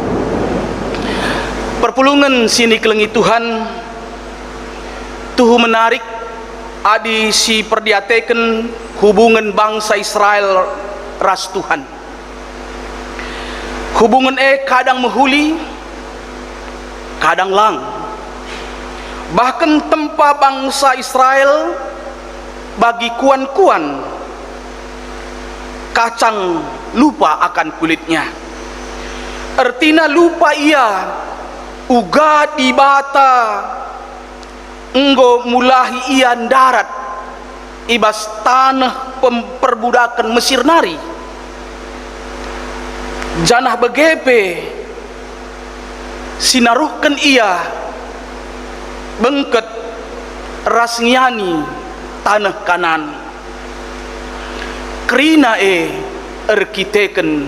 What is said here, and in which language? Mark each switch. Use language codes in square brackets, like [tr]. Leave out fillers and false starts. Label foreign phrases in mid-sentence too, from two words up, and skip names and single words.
[btx] Perpulungan sini kelengi Tuhan tuhu menarik adi si perdiateken hubungan bangsa Israel ras Tuhan. Hubungan kadang mehuli kadang lang. Bahkan tempa bangsa Israel bagi kuan-kuan [id] kacang lupa akan kulitnya. [btx] Artinya lupa ia uga dibata enggo mulahi ia darat ibas tanah perbudakan Mesir nari. Janah begepe sinaruhkan ia bengket rasngiani tanah kanan krina erkiteken